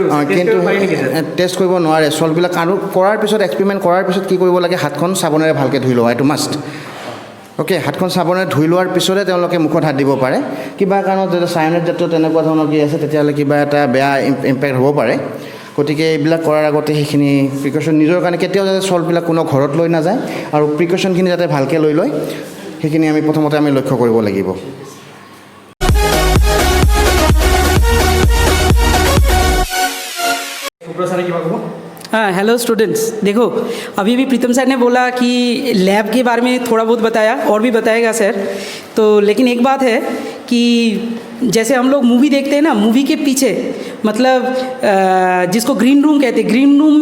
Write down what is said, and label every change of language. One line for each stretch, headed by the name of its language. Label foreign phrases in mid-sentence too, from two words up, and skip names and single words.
Assamese: কিন্তু টেষ্ট কৰিব নোৱাৰে সল্টবিলাক আৰু কৰাৰ পিছত এক্সপেৰিমেণ্ট কৰাৰ পিছত কি কৰিব লাগে হাতখন চাবোনেৰে ভালকৈ ধুই লোৱা এইটো মাষ্ট ওকে হাতখন চাবোনেৰে ধুই লোৱাৰ পিছতে তেওঁলোকে মুখত হাত দিব পাৰে কিবা কাৰণত যদি চাইনাইড জাতীয় তেনেকুৱা ধৰণৰ কি আছে তেতিয়াহ'লে কিবা এটা বেয়া ইম্পেক্ট হ'ব পাৰে গতিকে এইবিলাক কৰাৰ আগতে সেইখিনি প্ৰিকশ্যন নিজৰ কাৰণে কেতিয়াও যাতে সল্টবিলাক কোনো ঘৰত লৈ নাযায় আৰু প্ৰিকশ্যনখিনি যাতে ভালকৈ লৈ লয় সেইখিনি আমি প্ৰথমতে আমি লক্ষ্য কৰিব লাগিব
Hindi: हाँ
English: hello students
Hindi: देखो अभी भी प्रीतम सर ने बोला कि लैब के बारे में थोड़ा बहुत बताया और भी बताएगा सर तो लेकिन एक बात है कि जैसे हम लोग मूवी देखते हैं ना मूवी के पीछे मतलब जिसको
English: green room
Hindi: कहते हैं
English: green room